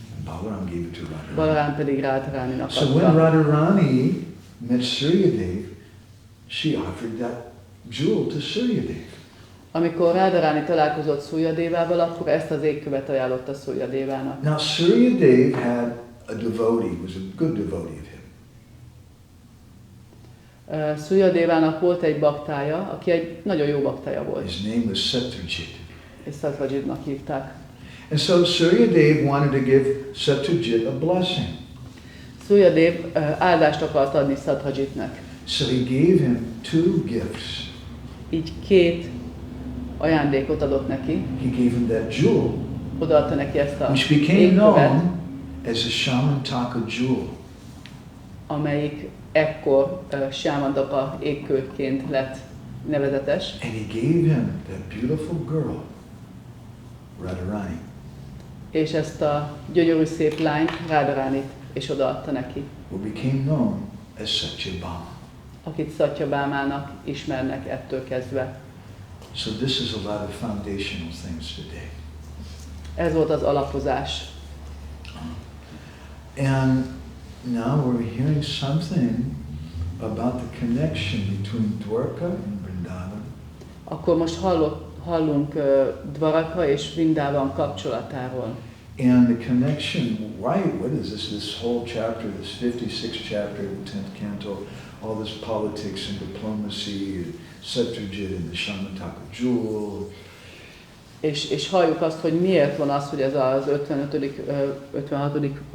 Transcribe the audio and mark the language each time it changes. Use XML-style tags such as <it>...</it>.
<en>Balaram gave it to Radharani.</en> <hu>Balarám pedig Radharaninak</hu> <en>So when</en> <hu>adta.</hu> <en>Radharani met Suryadev, she offered that jewel to Suryadev.</en> <hu>Amikor Radharani találkozott Suryadevával, akkor ezt az ékkövet ajánlotta Suryadevának.</hu> <en>Now Suryadev had a devotee, was a good devotee of him.</en> <hu>Suryadevának volt egy baktája, aki egy nagyon jó baktája volt,</hu> <en>His name was Satyajit.</en> <hu>és Satvajitnak hívták.</hu> <en>And so Suryadev wanted to give Satyajit a blessing.</en> <hu>Suryadev áldást akart adni Satvajitnek.</hu> <en>So he gave him two gifts.</en> <hu>Így két ajándékot adott neki,</hu> <en>He gave him that jewel,</en> <hu>odaadta neki ezt a</hu> <en>which became</en> <hu>ékkövet,</hu> <en>known as the Syamantaka jewel.</en> <hu>amelyik ekkor Syamantaka ékkőként lett nevezetes,</hu> <en>And he gave him that beautiful girl, Radharani.</en> <hu>és ezt a gyönyörű szép lányt, Radharanit, és odaadta neki,</hu> <en>Who became known as Satyabhama.</en> <hu>akit Satyabhámának ismernek ettől kezdve.</hu> <en>So this is a lot of foundational things today.</en> <hu>Ez volt az alapozás.</hu> <en>And now we're hearing something about the connection between Dwarka and Vrindavan.</en> <hu>Akkor most hallunk Dvaraka és Vrindavan kapcsolatáról.</hu> <en>And the connection, what is this? This whole chapter, this 56th chapter of the 10th canto, all this politics and diplomacy, and Satyajit and the Syamantaka jewel.</en> <hu>És halljuk azt, hogy miért van az, hogy ez az 56.</hu>